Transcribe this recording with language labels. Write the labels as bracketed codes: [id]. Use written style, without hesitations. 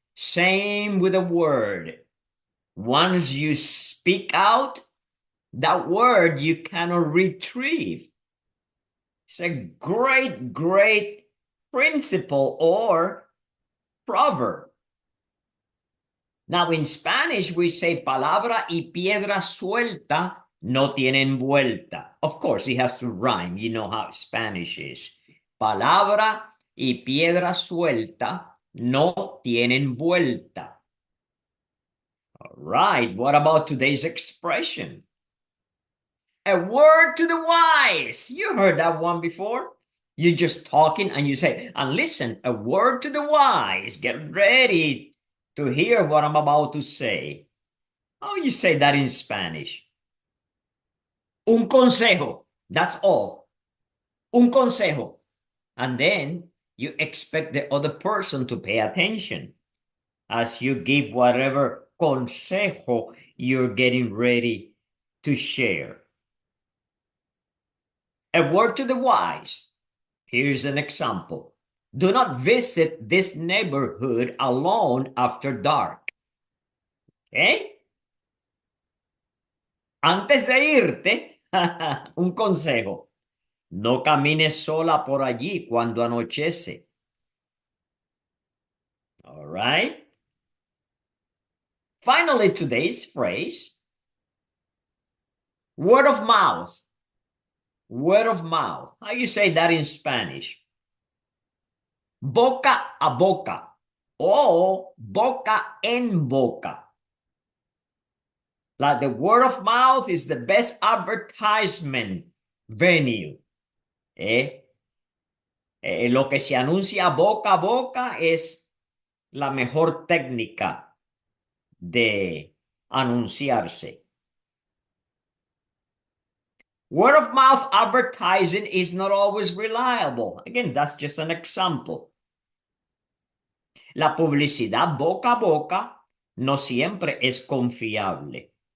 [en] Same with a word. Once you speak out, that word you cannot retrieve. It's a great, great principle or proverb. Now, in Spanish, we say [es] palabra y piedra suelta no tienen vuelta. [en] Of course, it has to rhyme. You know how Spanish is. [es] Palabra y piedra suelta no tienen vuelta. [en] All right, what about today's expression? A word to the wise. You heard that one before? You're just talking and you say, and listen, a word to the wise. Get ready to hear what I'm about to say. How you say that in Spanish? [es] Un consejo. [en] That's all. Un consejo. And then you expect the other person to pay attention as you give whatever consejo you're getting ready to share. A word to the wise. Here's an example. Do not visit this neighborhood alone after dark. Okay? [es] Antes de irte, un consejo. No camines sola por allí cuando anochece. [en] All right? Finally, today's phrase, word of mouth. Word of mouth. How you say that in Spanish? [es] Boca a boca o boca en boca. [en] Like the word of mouth is the best advertisement venue. [es] Lo que se anuncia boca a boca es la mejor técnica de anunciarse. [en] Word of mouth advertising is not always reliable. Again, that's just an example. [es] La publicidad boca a boca no siempre es confiable.